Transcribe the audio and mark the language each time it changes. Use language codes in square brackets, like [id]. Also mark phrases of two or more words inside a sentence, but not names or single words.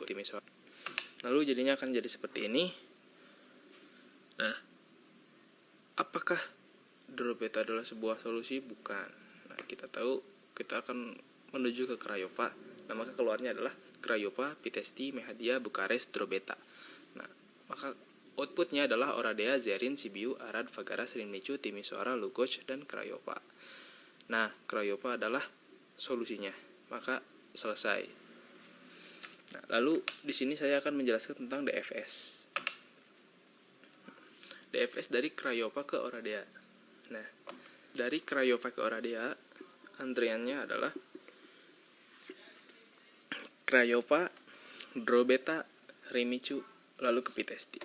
[id] Lalu jadinya akan jadi seperti ini. Nah, apakah drop itu adalah sebuah solusi? Bukan. Nah, kita tahu kita akan menuju ke Craiova. Nah, maka keluarnya adalah Craiova, Pitești, Mehadia, Bukares, Drobeta. Nah, maka outputnya adalah Oradea, Zerin, Sibiu, Arad, Făgăraș, Râmnicu, Timișoara, Lugoj, dan Craiova. Nah, Craiova adalah solusinya. Maka selesai. Nah, lalu di sini saya akan menjelaskan tentang DFS. DFS dari Craiova ke Oradea. Nah, dari Craiova ke Oradea, antriannya adalah Craiova, Drobeta, Râmnicu, lalu ke Pitești.